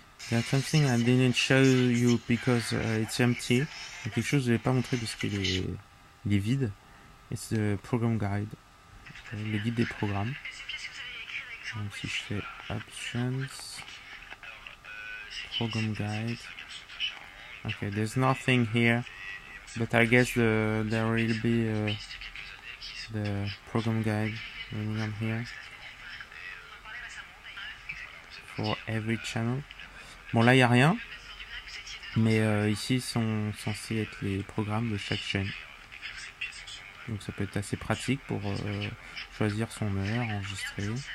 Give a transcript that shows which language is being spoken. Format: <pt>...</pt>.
<en>There's something I didn't show you because it's empty.</en> <fr>Quelque chose que je ne vais pas montrer parce qu'il est vide.</fr> <en>It's the program guide.</en> <fr>Le guide des programmes. Donc si je fais options, program guide.</fr> <en>Okay, there's nothing here, but I guess there will be the program guide running on here for every channel.</en> <fr>Bon là il n'y a rien, mais ici sont censés être les programmes de chaque chaîne. Donc ça peut être assez pratique pour choisir son heure, enregistrer.</fr>